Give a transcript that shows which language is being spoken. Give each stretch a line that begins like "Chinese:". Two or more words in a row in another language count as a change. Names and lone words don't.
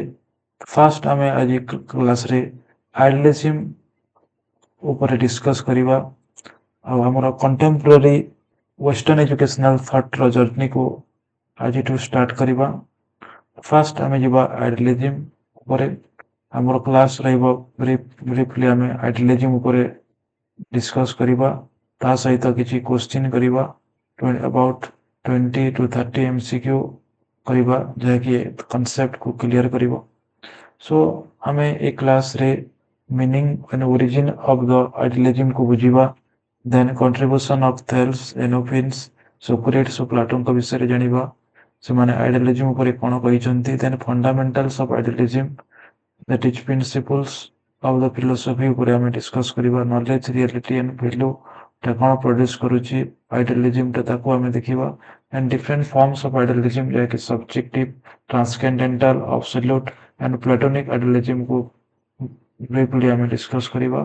Odia: ଫାଷ୍ଟ ଆମେ ଆଜି କ୍ଲାସରେ ଆଇଡିଆଲିଜିମ୍ ଉପରେ ଡିସ୍କସ୍ କରିବା ଆଉ ଆମର
English: contemporary western educational
Odia: ଥଟ୍ର ଜର୍ଣ୍ଣିକୁ ଆଜିଠୁ ଷ୍ଟାର୍ଟ କରିବା। ଫାଷ୍ଟ ଆମେ ଯିବା ଆଇଡିଆଲିଜିମ୍ ଉପରେ। ଆମର କ୍ଲାସ୍ ରହିବ ବ୍ରିଫଲି ଆମେ ଆଇଡିଆଲିଜିମ୍ ଉପରେ ଡିସ୍କସ୍ କରିବା, ତା ସହିତ କିଛି କ୍ୱେଶ୍ଚିନ୍ କରିବା,
English: about 20 to 30 MCQ
Odia: କରିବା ଯାହାକି କନସେପ୍ଟକୁ କ୍ଲିୟର କରିବ। ସୋ ଆମେ ଏ କ୍ଲାସରେ ମିନିଂ
English: and origin of the
Odia: idealismକୁ ବୁଝିବା,
English: then contribution of Thales,
Odia: ଏନୋଫିନ୍ସ, ସୋକ୍ରେଟିସ୍ ଓ ପ୍ଲାଟୋଙ୍କ ବିଷୟରେ ଜାଣିବା, ସେମାନେ ଆଇଡିଆଲିଜିମ୍ ଉପରେ କ'ଣ କହିଛନ୍ତି,
English: then fundamentals of idealism, that is principles of the philosophy
Odia: ଉପରେ ଆମେ ଡିସ୍କସ୍ କରିବା,
English: knowledge reality and value
Odia: ଟା କ'ଣ ପ୍ରଡ୍ୟୁସ୍ କରୁଛି ଆଇଡିଆଲିଜିମ୍ଟା ତାକୁ ଆମେ ଦେଖିବା,
English: and different forms of idealism
Odia: ଯାହାକି
English: subjective, transcendental, absolute and Platonic
Odia: ଆଇଡିଆଲିଜିମ୍କୁ ବ୍ରିଫଲି ଆମେ ଡିସ୍କସ୍ କରିବା।